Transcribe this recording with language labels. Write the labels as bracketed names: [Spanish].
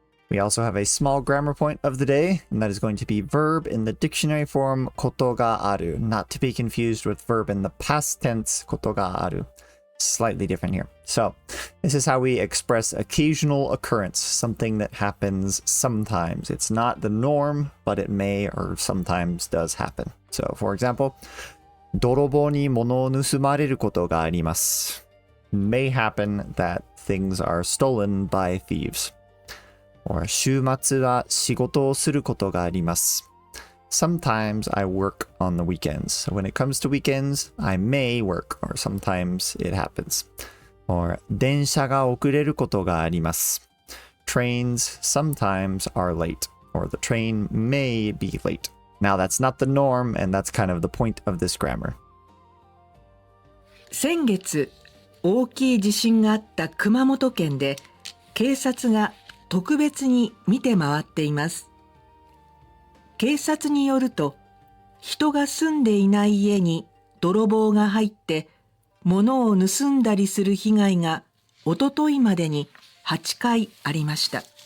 [English] We also have a small grammar point of the day, and that is going to be verb in the dictionary form ことがある, not to be confused with verb in the past tense ことがある. Slightly different here. So this is how we express occasional occurrence, something that happens sometimes. It's not the norm, but it may or sometimes does happen. So for example, [Japanese] 泥棒に物を盗まれることがあります. [English] May happen that things are stolen by thieves. [Japanese] Or 週末は仕事をすることがあります. [English] Sometimes I work on the weekends. So when it comes to weekends, I may work, or sometimes it happens. [Japanese] Or 電車が遅れることがあります. [English] Trains sometimes are late, or the train may be late. Now that's not the norm, and that's kind of the point of this grammar. [Japanese] 先月、大きい地震があった熊本県で、警察が特別に見て回っています。警察によると、人が住んでいない家に泥棒が入って物を盗んだりする被害がおとといまでに8回ありました。